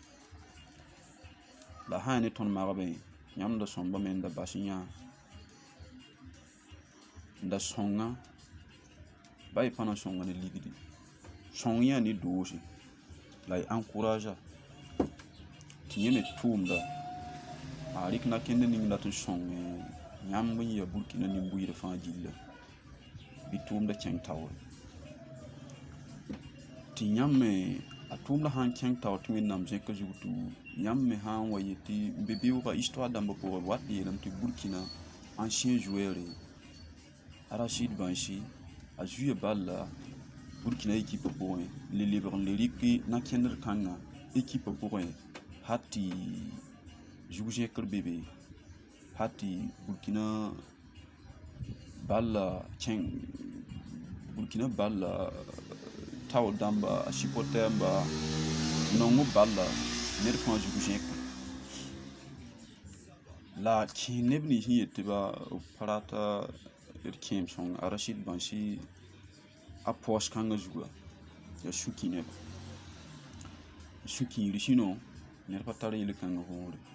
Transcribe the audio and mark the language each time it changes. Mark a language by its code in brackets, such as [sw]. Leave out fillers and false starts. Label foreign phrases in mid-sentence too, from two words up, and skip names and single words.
[mos] la sã yaa ne tõnd magbẽ yãmb da sõmbame n da bas yã n da sõnga ba y pa na sõnga ne ligdi sõng yã ne doose la y encouragea tɩ yẽ me tʋʋmda a rɩk nakẽnd ning la tɩ sõng yãmb n ya Burkina nin-buiidã fãa gilla bɩ tʋʋmda kẽng taoore tɩ yãmb me a tʋʋmda sã n kẽng taoor tɩ wẽnnaam zẽka zug tɩ yãmb me sã n wa yetɩ n be beooga histoire dãmba pʋgẽ b wat n yeelame tɩ Burkina [fr] ancien joueur [mos] Rachid Bansi a zuya balla Burkina ekipa pʋgẽ le lebg n le rɩk nakẽndr kãngã ekipa pʋgẽ ha tɩ zug zẽkr be be ha tɩ Burkina balla taood dãmba a supportɛɛmba nong b balla ned fãa zug zẽka la kẽ neb nins n yetɩ b pa rata d kẽem sõng a Rachid Bansi a paoos kãngã zuga ya sũ-kĩ neba sũ-kĩigr sɩnõ ned pa tar yel-kãngã võore